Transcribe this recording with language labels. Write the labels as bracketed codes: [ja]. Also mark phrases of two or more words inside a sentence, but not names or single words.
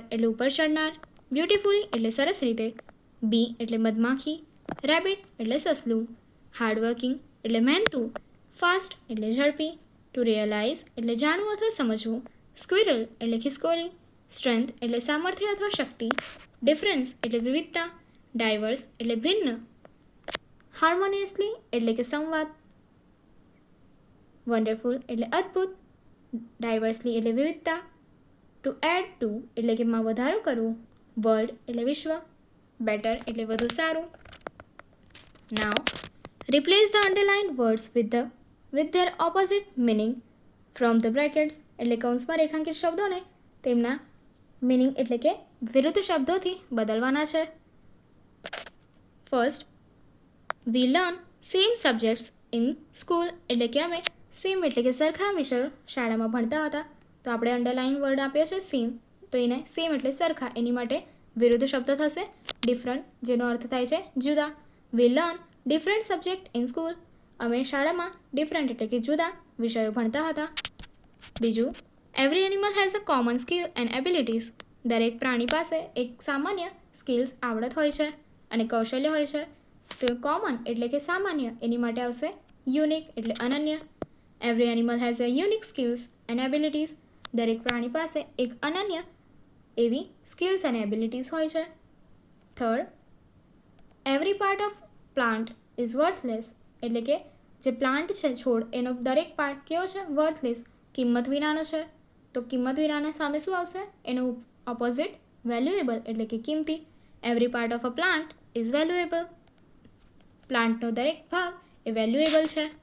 [gu] એટલે ઉપર ચડનાર, બ્યુટીફુલી એટલે સરસ રીતે, બી એટલે મધમાખી, રેબિટ એટલે સસલું, હાર્ડવર્કિંગ એટલે મહેનતું, ફાસ્ટ એટલે ઝડપી, [en] to realize [gu] એટલે જાણવું અથવા સમજવું, સ્ક્વિરલ એટલે ખિસકોલી, સ્ટ્રેન્થ એટલે સામર્થ્ય અથવા શક્તિ, ડિફરન્સ એટલે વિવિધતા, ડાયવર્સ એટલે ભિન્ન, હાર્મોનિયસલી એટલે કે સંવાદ, વન્ડરફુલ એટલે અદ્ભુત, ડાયવર્સલી એટલે વિવિધતા, [en] to add to [gu] એટલે કે માં વધારો કરવું, વર્લ્ડ એટલે વિશ્વ, બેટર એટલે વધુ સારું. [en] Now, replace the underlined words with their opposite meaning from the brackets. [gu] એટલે કૌંસમાં રેખાંકિત શબ્દોને તેમના meaning એટલે કે વિરુદ્ધ શબ્દોથી બદલવાના છે. [en] First, we learn same subjects in school. [gu] એટલે કે અમે સેમ એટલે કે સરખા વિષયો શાળામાં ભણતા હતા. તો આપણે [en] underline word [gu] આપ્યો છે સેમ, તો એને સેમ એટલે સરખા, એની માટે વિરુદ્ધ શબ્દ થશે ડિફરન્ટ, જેનો અર્થ થાય છે જુદા. [en] We learn different subject in school. [gu] અમે શાળામાં ડિફરન્ટ એટલે કે જુદા વિષયો ભણતા હતા. બીજું, [en] every animal has a common skill and abilities. [gu] દરેક પ્રાણી પાસે એક સામાન્ય સ્કિલ્સ આવડત હોય છે અને કૌશલ્ય હોય છે. તો કોમન એટલે કે સામાન્ય, એની માટે આવશે યુનિક એટલે અનન્ય. [en] Every animal has a unique skills and abilities. [gu] દરેક પ્રાણી પાસે એક અનન્ય એવી સ્કિલ્સ અને એબિલિટીઝ હોય છે. થર્ડ, [en] every part of plant is worthless. [gu] એટલે કે જે પ્લાન્ટ છે છોડ, એનો દરેક પાર્ટ કેવો છે? વર્થલેસ, કિંમત વિનાનો છે. તો કિંમત વિનાના સામે શું આવશે? એનું ઓપોઝિટ વેલ્યુએબલ એટલે કે કિંમતી. [en] Every part of a plant is valuable. [gu] પ્લાન્ટનો દરેક ભાગ એ વેલ્યુએબલ છે.